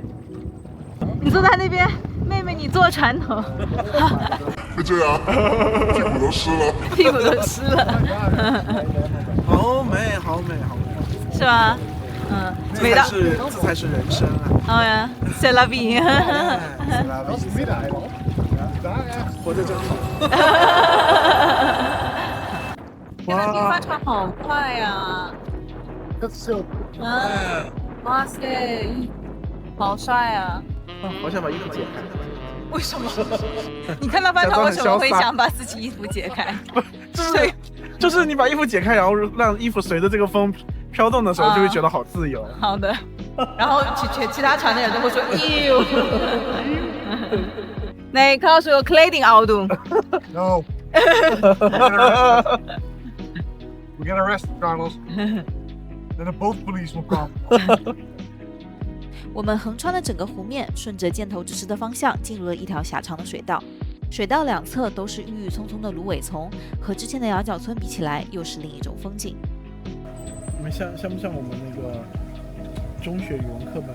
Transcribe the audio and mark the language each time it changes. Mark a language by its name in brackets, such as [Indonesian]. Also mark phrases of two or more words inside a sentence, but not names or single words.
[Chinese] 你坐在那边，妹妹你坐船头。就这样，屁股都湿了。屁股都湿了。好美，好美，好美。是吗？嗯，美到。这才是人生啊！ [French] 哦呀 ，c'est la vie。 [Dutch] Dat is het middeneiland. Ja, daar ergens. [Chinese] 活着真好。现在冰帆船好快呀！ [Dutch] Dat is heel. [Chinese] 啊，哇塞，好帅啊！好想把衣服解开。为什么？你看到帆船为什么会想把自己衣服解开？就是你把衣服解开，然后让衣服随着这个风飘动的时候，就会觉得好自由。好的。然后其他船的人都会说哟。 [Dutch] Nee, ik zou kleding uitdoen. [English] No. We get arrested, Carlos. Then the boat police will come. [Chinese] 我们横穿了整个湖面，顺着箭头指示的方向进入了一条狭长的水道。水道两侧都是郁郁葱葱的芦苇丛，和之前的羊角村比起来，又是另一种风景。你们像不像我们那个中学语文课本里